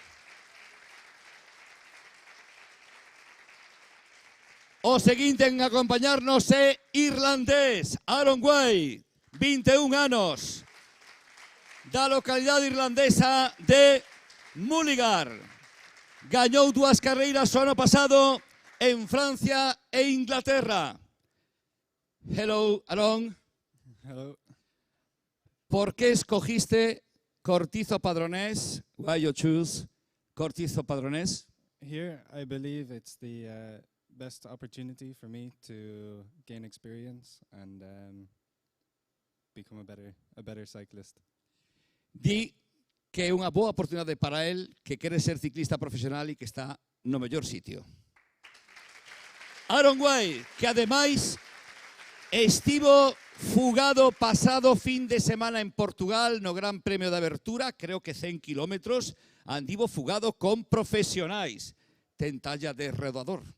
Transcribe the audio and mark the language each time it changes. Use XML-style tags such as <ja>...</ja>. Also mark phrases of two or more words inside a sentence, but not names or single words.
<gl>O seguinte en acompañarnos é irlandés, Aaron Way, 21 anos, da localidade irlandesa de Mullingar. Gañou 2 carreiras o ano pasado en Francia e Inglaterra.</gl> <en>Hello, Aaron. Hello.</en> <es>¿Por qué escogiste Cortizo Padronés?</es> <en>Why you choose Cortizo Padronés? Here, I believe it's the best opportunity for me to gain experience and become a better cyclist.</en> <gl>Di que é unha boa oportunidade para él, que quere ser ciclista profesional e que está no mellor sitio. Aaron Way, que ademais estivo fugado pasado fin de semana en Portugal no Gran Premio de Abertura, creo que 100 kilómetros, andivo fugado con profesionais, ten talla de rodador.</gl>